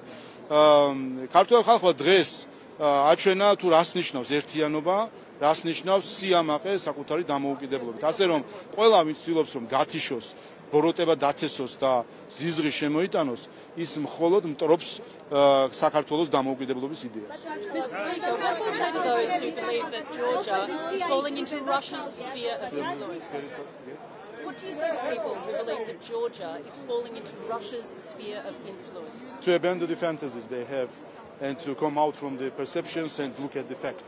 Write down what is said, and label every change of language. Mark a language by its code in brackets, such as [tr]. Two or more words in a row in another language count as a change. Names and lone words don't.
[ka] ქართული ხალხმა დღეს აჩვენა თუ რას ნიშნავს ერთიანობა, რას ნიშნავს სიამაყე საკუთარი დამოუკიდებლობით. ასე რომ ყველა ვინც ცდილობს რომ გათიშოს, ბოროტება დათესოს და ზიზღი შემოიტანოს, ის მხოლოდ მტრობს საქართველოს დამოუკიდებლობის იდეას. [en] Mr. Speaker, what do you say to those who believe that Georgia is falling into Russia's sphere of influence? What do you say to people who believe that Georgia is falling into Russia's sphere of influence? To abandon the fantasies they have and to come out from the perceptions and look at the facts.